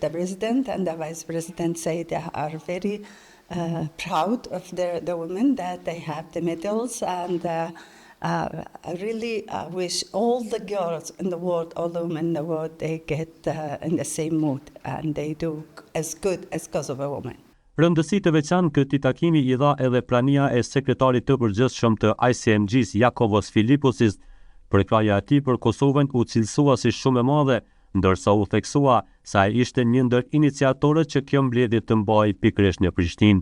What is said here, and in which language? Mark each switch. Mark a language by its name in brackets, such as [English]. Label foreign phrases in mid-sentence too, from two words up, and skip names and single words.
[English] The president and the vice president say they are very proud of the women that they have the medals, and I really wish all the girls in the world, all the women in the world, they get in the same mood and they do as good as Kosovo women. [Albanian] Rëndësi të veçantë këtij takimi i dha edhe prania e sekretarit të përgjithshëm të ICMG-s Jakovos Filiposis. Përkraja e tij për Kosovën u cilësua si shumë e madhe, ndërsa u theksua se ai ishte një ndër iniciatorët që kjo mbledhje të mbahej pikërisht në Prishtinë.